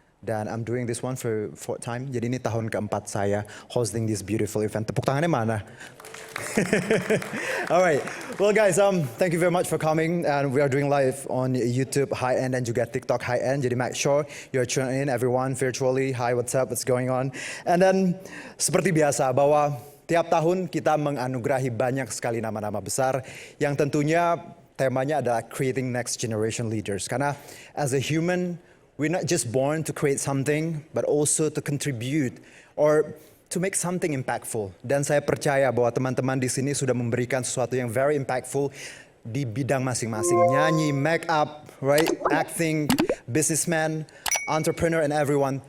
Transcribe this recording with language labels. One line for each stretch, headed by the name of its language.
English: Dan I'm doing this one for fourth time.
Indonesian: Jadi ini tahun keempat saya
English: hosting this beautiful event.
Indonesian: Tepuk tangannya mana?
English: All right. Well, guys, thank you very much for coming. And we are doing live on YouTube High End
Indonesian: dan juga
English: TikTok High End. Jadi make sure you're tuning in, everyone, virtually. Hi, what's up? What's going on?
Indonesian: And then, seperti biasa, bahwa tiap tahun kita menganugerahi banyak sekali nama-nama besar yang tentunya temanya adalah
English: creating next generation leaders.
Indonesian: Karena
English: as a human, we're not just born to create something, but also to contribute or
Indonesian: to make something impactful. Dan saya percaya bahwa teman-teman di sini sudah memberikan sesuatu yang
English: very impactful
Indonesian: di bidang masing-masing. Nyanyi,
English: make up, right? Acting, businessman, entrepreneur, and everyone.